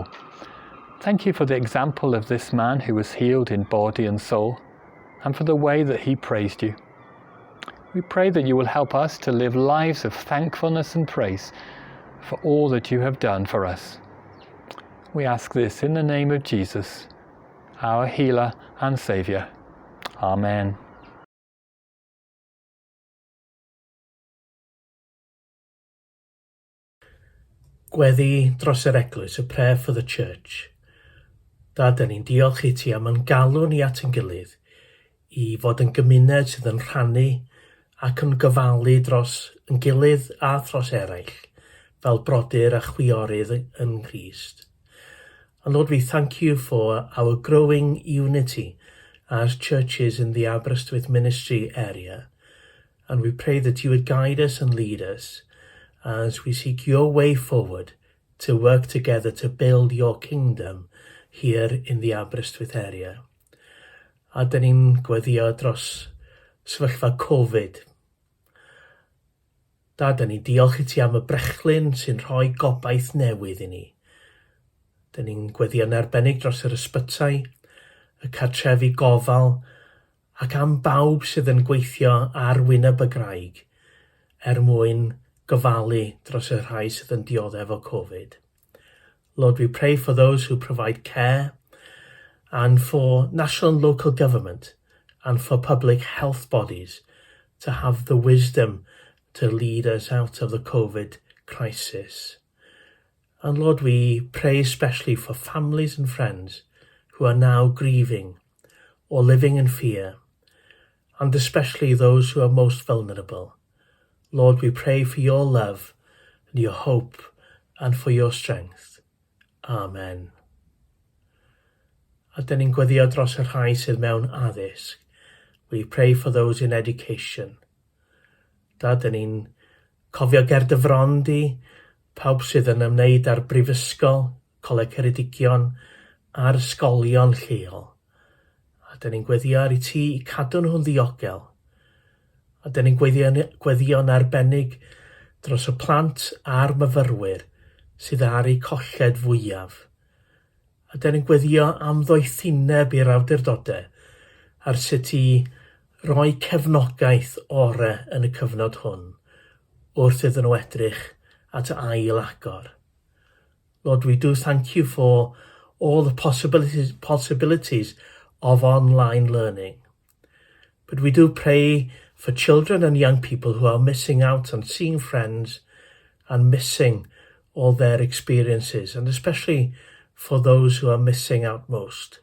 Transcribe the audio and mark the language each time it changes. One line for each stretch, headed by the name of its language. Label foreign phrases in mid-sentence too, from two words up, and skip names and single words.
English: Thank you for the example of this man who was healed in body and soul, and for the way that he praised you. We pray that you will help us to live lives of thankfulness and praise for all that you have done for us. We ask this in the name of Jesus, our healer and saviour. Amen.
Welsh: Gweddi dros yr eglwys,
English: a prayer for the church.
Welsh: Dad, ni'n diolch i ti am yn galw ni at yn gilydd, i fod yn gymuned sydd yn rhannu ac yn gyfalu dros yn gilydd a dros eraill, fel brodyr a chwiorydd yn Christ.
English: And Lord, we thank you for our growing unity as churches in the Aberystwyth Ministry Area. And we pray that you would guide us and lead us as we seek your way forward to work together to build your kingdom here in the Aberystwyth area.
Welsh: A dyn ni'n gweddio dros sefyllfa Covid. Dad, ni'n diolch i ti am y brechlyn sy'n rhoi gobaith newydd i ni. Dyn ni'n gweddio yn arbennig dros yr ysbytai, y cartrefi gofal, ac am bawb sydd yn gweithio ar wyneb y graig mwyn gyfalu dros y rhai sydd yn dioddef o Covid.
English: Lord, we pray for those who provide care and for national and local government and for public health bodies to have the wisdom to lead us out of the COVID crisis. And Lord, we pray especially for families and friends who are now grieving or living in fear, and especially those who are most vulnerable. Lord, we pray for your love and your hope and for your strength. Amen.
Welsh: A dyn ni'n gweddio dros y rhai sydd mewn addysg.
English: We pray for those in education.
Welsh: Dyn ni'n cofio Gerdyfron di, pawb sydd yn ymwneud â'r brifysgol, Coleg Ceredigion a'r ysgolion lleol. A dyn ni'n gweddio ar ei ti i cadw nhw'n ddiogel. A dyn ni'n gweddio'n arbennig dros y plant a'r myfyrwyr sydd ar eu colled fwyaf. A dyn ni'n gweddio am ddoethineb i'r awdurdodau ar sut i rhoi cefnogaeth orau yn y cyfnod hwn wrth iddyn nhw edrych at ail agor.
English: Lord, we do thank you for all the possibilities of online learning. But we do pray for children and young people who are missing out on seeing friends and missing all their experiences, and especially for those who are missing out most.